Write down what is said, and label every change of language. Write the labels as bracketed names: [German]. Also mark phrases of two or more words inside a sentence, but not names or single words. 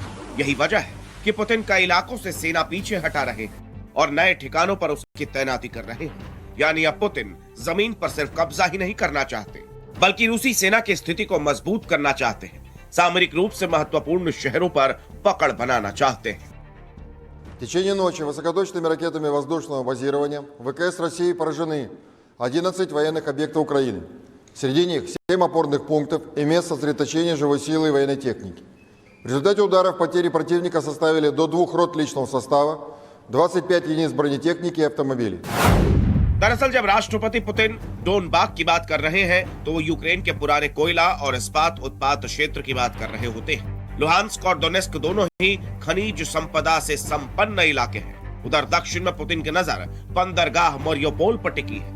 [Hindi] यही वजह है कि पुतिन कई इलाकों से सेना पीछे हटा रहे हैं और नए ठिकानों पर उसकी तैनाती कर रहे हैं। यानी अब पुतिन जमीन पर सिर्फ कब्जा ही नहीं करना चाहते, बल्कि रूसी सेना की स्थिति को मजबूत करना चाहते हैं। सामरिक रूप से महत्वपूर्ण शहरों पर पकड़ बनाना चाहते हैं। [Russian] В течение ночи высокоточными ракетами воздушного базирования ВКС России поражены 11 военных объектов Украины. Среди них 7 опорных пунктов и мест сосредоточения живой силы и военной техники. В результате ударов потери противника составили до 2 рот личного состава, 25 единиц бронетехники и автомобилей. [Hindi] दरअसल जब राष्ट्रपति पुतिन डोनबाग की बात कर रहे हैं तो वो यूक्रेन के पुराने कोयला और इस्पात उत्पाद क्षेत्र की बात कर रहे होते हैं। लुहांस्क और डोनेस्क दोनों ही खनिज संपदा से संपन्न इलाके हैं। उधर दक्षिण में पुतिन की नजर बंदरगाह मारियोपोल पर टिकी है।